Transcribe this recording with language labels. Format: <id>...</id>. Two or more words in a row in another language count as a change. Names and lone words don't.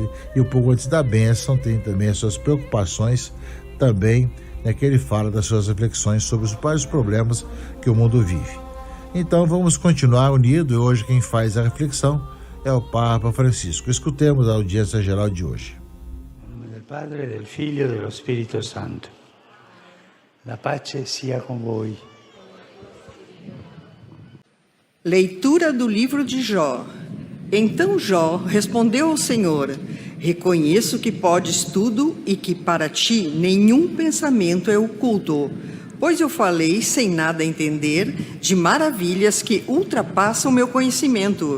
<pt>E um pouco antes da bênção tem também as suas preocupações também, que ele fala das suas reflexões sobre os vários problemas que o mundo vive. Então vamos continuar unidos, e hoje quem faz a reflexão é o Papa Francisco. Escutemos a audiência geral de hoje. Em nome do Padre, do Filho e do Espírito Santo.</pt> <it>La pace sia com voi.</it> <pt>Leitura do livro de Jó. Então Jó respondeu ao Senhor: reconheço que podes tudo e que para ti nenhum pensamento é oculto. Pois eu falei sem nada entender de maravilhas que ultrapassam meu conhecimento.</pt>